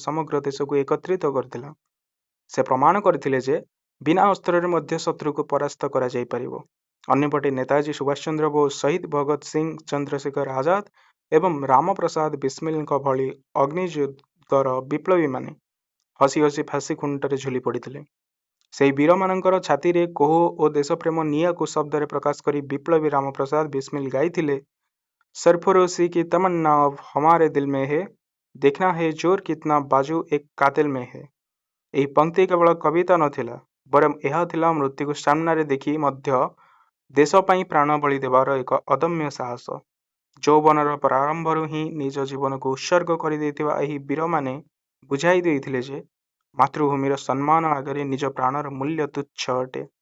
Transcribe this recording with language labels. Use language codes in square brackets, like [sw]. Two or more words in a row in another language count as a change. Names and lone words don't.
[or] ସମଗ୍ର ଦେଶକୁ ଏକତ୍ରିତ କରିଥିଲା ସେ ପ୍ରମାଣ କରିଥିଲେ ଯେ ବିନା ଅସ୍ତ୍ରରେ ମଧ୍ୟ ଶତ୍ରୁକୁ ପରାସ୍ତ କରାଯାଇପାରିବ ଅନ୍ୟପଟେ ନେତାଜୀ ସୁଭାଷ ଚନ୍ଦ୍ର ବୋଷ ଶହୀଦ ଭଗତ ସିଂ ଚନ୍ଦ୍ରଶେଖର ଆଜାଦ ଏବଂ ରାମପ୍ରସାଦ ବିସ୍ମିଲଙ୍କ ଭଳି ଅଗ୍ନିଯୁଦ୍ଧର ବିପ୍ଳବୀମାନେ ହସି ହସି ଫାଶୀ ଖୁଣ୍ଟରେ ଝୁଲି ପଡ଼ିଥିଲେ ସେହି ବୀରମାନଙ୍କର ଛାତିରେ କୋହ ଓ ଦେଶପ୍ରେମ ନିଆଁକୁ ଶବ୍ଦରେ ପ୍ରକାଶ କରି ବିପ୍ଳବୀ ରାମପ୍ରସାଦ ବିସ୍ମିଲ ଗାଇଥିଲେ [hi] सरफरोशी की तमन्ना अब हमारे दिल में है देखना है जोर कितना बाजू एक कातिल में है [or] ଏହି ପଂକ୍ତି କେବଳ କବିତା ନଥିଲା ବରଂ ଏହା ଥିଲା ମୃତ୍ୟୁକୁ ସାମ୍ନାରେ ଦେଖି ମଧ୍ୟ ଦେଶ ପାଇଁ ପ୍ରାଣ ବଳି ଦେବାର ଏକ ଅଦମ୍ୟ ସାହସ ଯୌବନର ପ୍ରାରମ୍ଭରୁ ହିଁ ନିଜ ଜୀବନକୁ ଉତ୍ସର୍ଗ କରିଦେଇଥିବା ଏହି ବୀରମାନେ ବୁଝାଇ ଦେଇଥିଲେ ଯେ ମାତୃଭୂମିର ସମ୍ମାନ ଆଗରେ ନିଜ ପ୍ରାଣର ମୂଲ୍ୟ ତୁଚ୍ଛ ଅଟେ